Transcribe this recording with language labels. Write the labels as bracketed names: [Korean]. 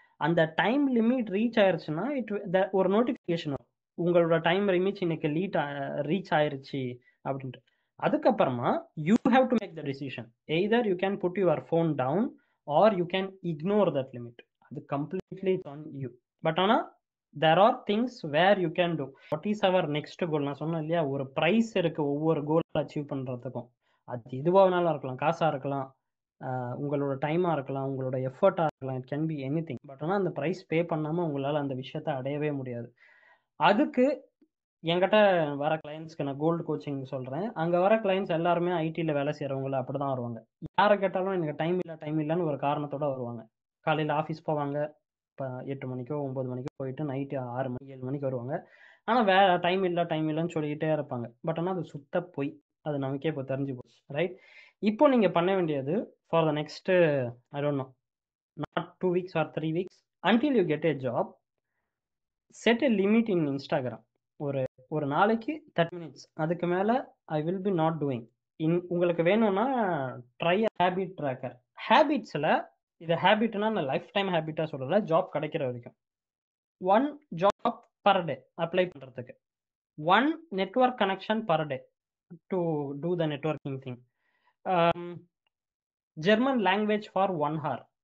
[Tamil] அந்த time limit reach ஆயிருச்சுன்னா ஒரு notification வரும், உங்களோட டைம் லிமிட் இன்னைக்கு ரீச் ஆயிருச்சு அப்படின்ட்டு. [English] அதுக்கப்புறமா you have to make the decision. Either you can put your phone down or you can ignore that limit. [Tamil] அது [English] Completely on you. But [Tamil] ஆனால் [English] there are things where you can do. What is our next goal? [Tamil] நான் சொன்னேன் இல்லையா, ஒரு price இருக்கு ஒவ்வொரு goal achieve பண்றதுக்கும். அது இதுவானாலும் இருக்கலாம், காசா இருக்கலாம், உங்களோட டைமா இருக்கலாம், உங்களோட எஃபர்ட்டா இருக்கலாம், [English] It can be anything. [Tamil] But ஆனால் அந்த ப்ரைஸ் பே பண்ணாம உங்களால அந்த விஷயத்த அடையவே முடியாது. அதுக்கு என்கிட்ட வர கிளைண்ட்ஸ்க்கு நான் கோல்டு கோச்சிங் சொல்றேன். அங்க வர கிளைண்ட்ஸ் எல்லாருமே ஐடில வேலை செய்யறவங்கள அப்படிதான் வருவாங்க. யாரை கேட்டாலும் எனக்கு டைம் இல்லைன்னு ஒரு காரணத்தோட வருவாங்க. காலையில ஆஃபீஸ் போவாங்க, 8 மணிக்கோ 9 மணிக்கோ போயிட்டு நைட்டு 6 மணி 7 மணிக்கு வருவாங்க. ஆனால் டைம் இல்லைன்னு சொல்லிக்கிட்டே இருப்பாங்க. பட் ஆனால் அது சுத்த போய், அது நமக்கே இப்போ தெரிஞ்சு போச்சு, ரைட்? இப்போ நீங்கள் பண்ண வேண்டியது [English] For the next I don't know, not 2 weeks or 3 weeks until you get a job, set a limit in Instagram. [Tamil] ஒரு நாளைக்கு 30 minutes, அதுக்கு மேலே [English] I will be not doing. [Tamil] உங்களுக்கு வேணும்னா ட்ரை ஹேபிட் ட்ராக்கர். ஹேபிட்ஸில் இது ஹேபிட்னா நான் லைஃப் டைம் ஹேபிட்டா சொல்லல, job கிடைக்கிற வரைக்கும் 1 ஜாப் பர் டே அப்ளை பண்றதுக்கு, 1 network connection per day to two the networking thing, [English] German language for 1 hour.